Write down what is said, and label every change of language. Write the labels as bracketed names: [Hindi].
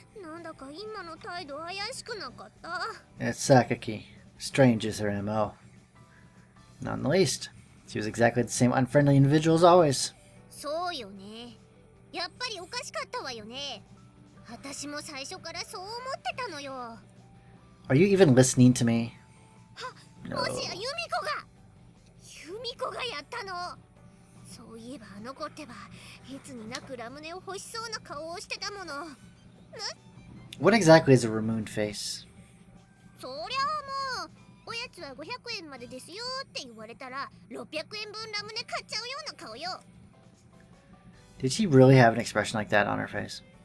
[Japanese] なんだか今の態度怪しくなかった？ [English] It's Sakaki. Strange is her MO. Not in the least. She was exactly the same unfriendly individual as always. [Japanese] そうよね。やっぱりおかしかったわよね。私も最初からそう思ってたのよ。 [English] Are you even listening to me? [Japanese] もしやユミコがやったの。そういえばあの子ってばいつになくラムネを欲しそうな顔をしてたもの。 [English] What exactly is a remooned face? [Japanese] そりゃあもうおやつは500円までですよって言われたら600円分ラムネ買っちゃうような顔よ。 [English] Did she really have an expression like that on her face?